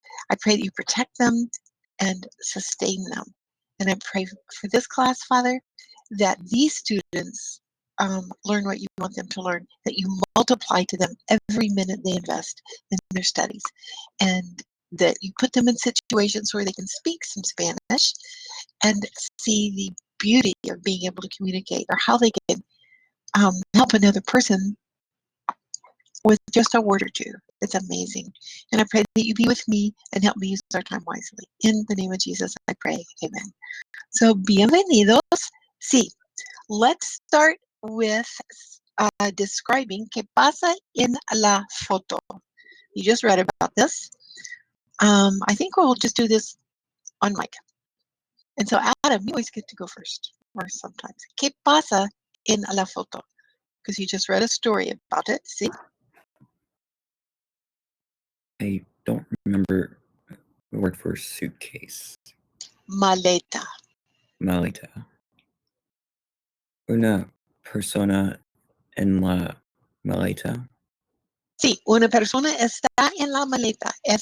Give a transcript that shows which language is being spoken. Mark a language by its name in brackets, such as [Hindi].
[English] I pray that you protect them and sustain them. And I pray for this class, Father, that these students learn what you want them to learn, that you multiply to them every minute they invest in their studies, and that you put them in situations where they can speak some Spanish and see the beauty of being able to communicate, or how they can help another person with just a word or two. It's amazing. And I pray that you be with me and help me use our time wisely. In the name of Jesus, I pray. Amen. So, [Spanish] bienvenidos. Sí, [English] let's start with describing [Spanish] qué pasa en la foto. [English] You just read about this. I think we'll just do this on mic. And so, Adam, you always get to go first, or sometimes. [Spanish] ¿Qué pasa en la foto? [English] Because you just read a story about it. See? I don't remember the word for suitcase. [Spanish] Maleta. Maleta. Una persona en la maleta. Sí, una persona está en la maleta.